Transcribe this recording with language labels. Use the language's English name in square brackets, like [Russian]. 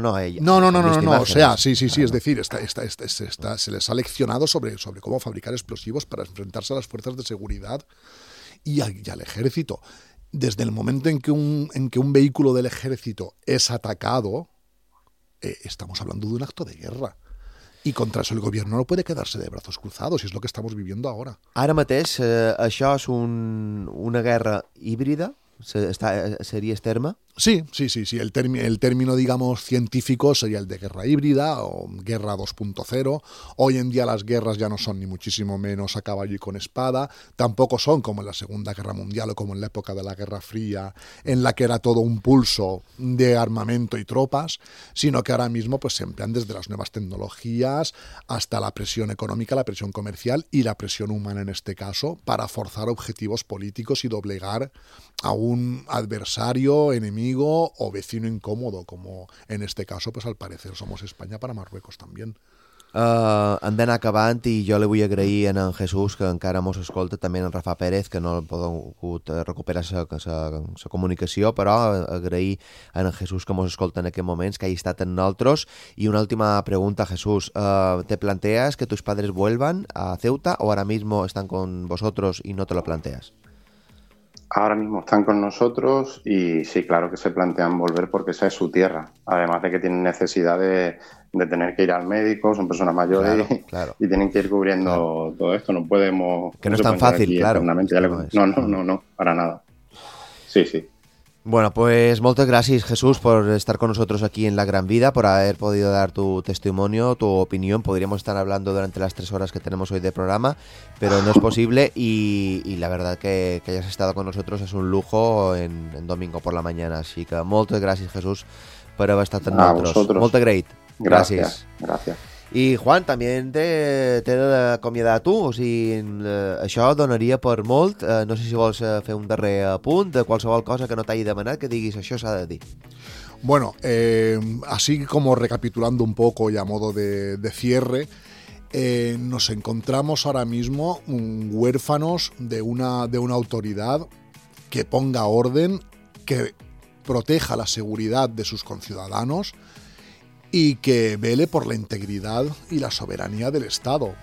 [Spanish] No, o sea, sí, es decir, está, se les ha leccionado sobre cómo fabricar explosivos para enfrentarse a las fuerzas de seguridad y al ejército. Desde el momento en que un vehículo del ejército es atacado, estamos hablando de un acto de guerra. I contra eso el gobierno no puede quedarse de brazos cruzados, y es lo que estamos viviendo ahora. [Catalan] Ara mateix, això és una guerra híbrida, seria el terme? [Spanish] Sí. El término, digamos, científico sería el de guerra híbrida o guerra 2.0. Hoy en día las guerras ya no son ni muchísimo menos a caballo y con espada. Tampoco son como en la Segunda Guerra Mundial o como en la época de la Guerra Fría, en la que era todo un pulso de armamento y tropas, sino que ahora mismo pues se emplean desde las nuevas tecnologías hasta la presión económica, la presión comercial y la presión humana en este caso, para forzar objetivos políticos y doblegar a un adversario en amigo o vecino incómodo, como en este caso, pues al parecer somos España para Marruecos también. [Catalan] Hem d'anar acabant i jo li vull agrair a en Jesús, que encara mos escolta, també en Rafa Pérez, que no ha pogut recuperar sa comunicació, però agrair a en Jesús que mos escolta en aquests moments, que hagi estat en nosaltres. I una última pregunta, [Spanish] Jesús, ¿te planteas que tus padres vuelvan a Ceuta o ahora mismo están con vosotros y no te lo planteas? Ahora mismo están con nosotros y sí, claro que se plantean volver porque esa es su tierra. Además de que tienen necesidad de tener que ir al médico, son personas mayores, claro. Y tienen que ir cubriendo todo esto. No podemos... Que no es tan fácil, claro. No, para nada. Sí, sí. Bueno, pues muchas gracias, Jesús, por estar con nosotros aquí en La Gran Vida, por haber podido dar tu testimonio, tu opinión. Podríamos estar hablando durante las 3 horas que tenemos hoy de programa, pero no es posible, y la verdad que hayas estado con nosotros es un lujo en domingo por la mañana. Así que muchas gracias, Jesús, por haber estado con nosotros. A vosotros. Muchas gracias. [Catalan] Gràcies. Gràcies. I Juan, també t'he d'acomiadar a tu, o sigui, això donaria per molt, no sé si vols fer un darrer apunt de qualsevol cosa que no t'hagi demanat, que diguis això s'ha de dir. [Spanish] Bueno, así como recapitulando un poco y a modo de cierre, nos encontramos ahora mismo huérfanos de una autoridad que ponga orden, que proteja la seguridad de sus conciudadanos y que vele por la integridad y la soberanía del Estado.